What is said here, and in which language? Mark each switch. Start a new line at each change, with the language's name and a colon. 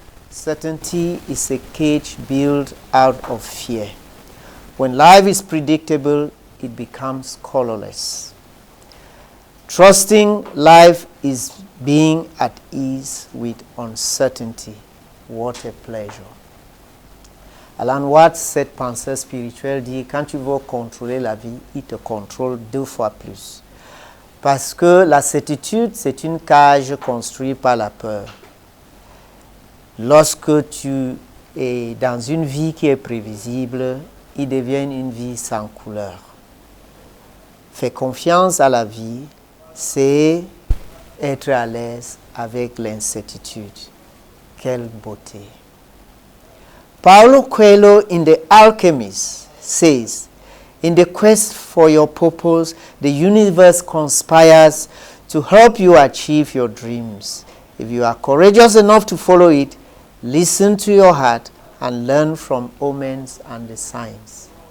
English: Certainty is a cage built out of fear. When life is predictable, it becomes colorless. Trusting life is being at ease with uncertainty. What a pleasure.
French: Alan Watts, cette pensée spirituelle, dit quand tu veux contrôler la vie, il te contrôle 2 fois plus. Parce que la certitude, c'est une cage construite par la peur. Lorsque tu es dans une vie qui est prévisible, il devient une vie sans couleur. Fais confiance à la vie, c'est être à l'aise avec l'incertitude. Quelle beauté.
English: Paulo Coelho in The Alchemist says, in the quest for your purpose, the universe conspires to help you achieve your dreams. If you are courageous enough to follow it, listen to your heart and learn from omens and the signs.